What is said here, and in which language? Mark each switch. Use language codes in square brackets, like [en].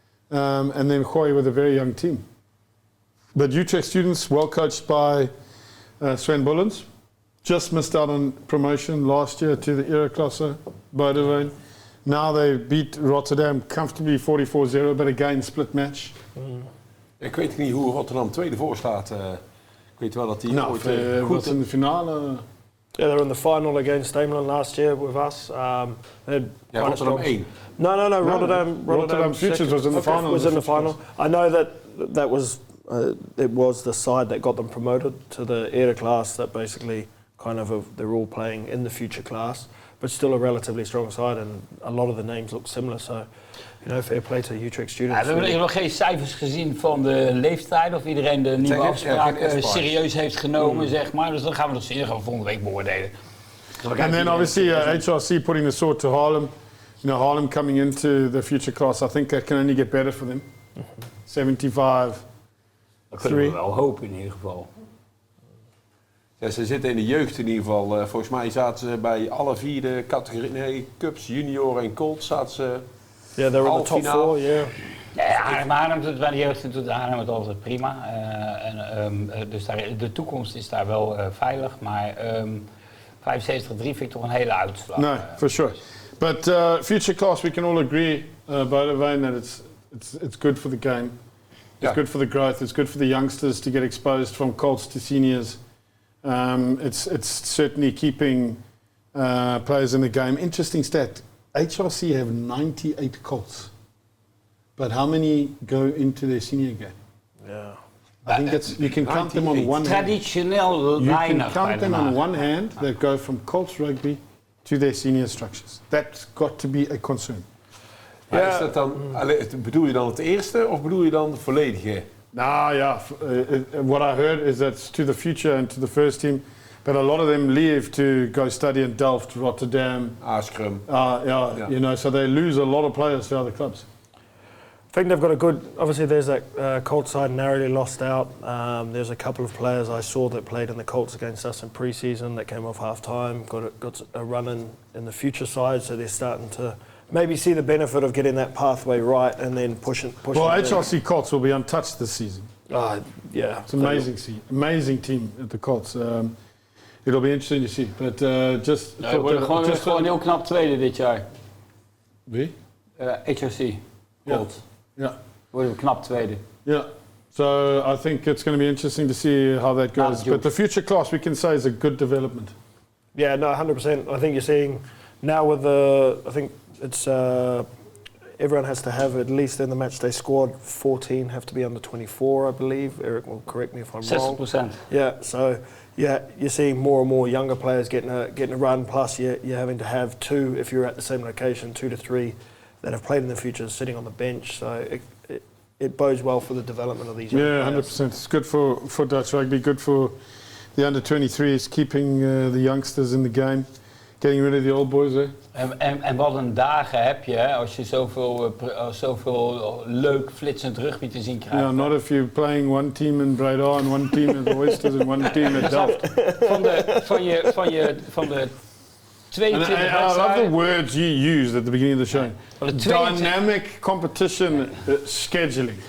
[en] And then Gooi with a very young team. But Utrecht Students, well coached by Sven Bullens. Just missed out on promotion last year to the Ereklasse, Boudewijn. Now they beat Rotterdam comfortably 44-0, but again split match. [nl] Ik weet niet hoe Rotterdam tweede voor staat. Ik weet wel dat die ooit goed was in de finale. [en] Yeah, they were in the final against Ameland last year with us. Rotterdam 1. No, Rotterdam Futures was in the final. Was in the final. I know that was it was the side that got them promoted to the era class. That basically they're all playing in the future class, but still a relatively strong side, and a lot of the names look similar. So, fair play to Utrecht Students. [nl] Ja, we hebben nog geen cijfers gezien van de leeftijd, of iedereen de nieuwe afspraken serieus heeft genomen, zeg maar. Dus dan gaan we nog zien, volgende week beoordelen. [en] And then obviously HRC putting the sword to Haarlem. Haarlem coming into the future class, I think that can only get better for them. 75. [nl] Dat kunnen we wel hopen in ieder geval. Ja, ze zitten in de jeugd in ieder geval. Volgens mij zaten ze bij alle vier de categorie, cups, junior en colt zaten ze. [en] Yeah, they were in the top 4, yeah. [nl] Ja, Haarlem doet bij de jeugd doet Haarlem het altijd prima. Dus de toekomst is daar wel veilig, maar 75-3 vind ik toch een hele uitslag. [en] No, for sure. But future class, we can all agree, Boudewijn, that it's good for the game. It's good for the growth. It's good for the youngsters to get exposed from colts to seniors. It's certainly keeping players in the game. Interesting stat. HRC have 98 colts. But how many go into their senior game? Yeah. I think you can count them on one hand. [nl] Traditioneel weinig. [en] You can count them on one hand that go from colts rugby to their senior structures. That's got to be a concern. [nl] Maar is dat dan, bedoel je dan het eerste of bedoel je dan de volledige? [en] Nah, yeah. What I heard is that it's to the future and to the first team, but a lot of them leave to go study in Delft, Rotterdam. Scrum. You know, so they lose a lot of players to other clubs. I think they've got a good. Obviously, there's that Colts side narrowly lost out. There's a couple of players I saw that played in the Colts against us in pre-season that came off half-time. Got a run in the future side, so they're starting to maybe see the benefit of getting that pathway right and then pushing. Well, HRC Colts will be untouched this season. Yeah, it's amazing team at the Colts. It'll be interesting to see. But just [nl] we worden gewoon heel knap tweede dit jaar. Wie? HRC Colts. [en] Yeah. [nl] Worden we knap tweede. [en] Yeah. So I think it's going to be interesting to see how that goes. But the future class, we can say, is a good development. Yeah, no, 100%. I think you're seeing now with I think it's everyone has to have, at least in the match day squad, 14 have to be under 24, I believe. Eric will correct me if I'm wrong. 60%. Yeah, so you're seeing more and more younger players getting a run. Plus, you're having to have two, if you're at the same location, 2 to 3 that have played in the future sitting on the bench. So it bodes well for the development of these young players. 100%. It's good for Dutch rugby, good for the under-23s, keeping the youngsters in the game, getting rid of the old boys. [nl] En wat een dagen heb je, hè, als je zoveel leuk flitsend rugby te zien krijgt. [en] Yeah, not if you're playing one team in Breda and one team at the Oysters and one team at Delft. [nl] Van de 22 [en] I love the words you used at the beginning of the show. Dynamic competition scheduling.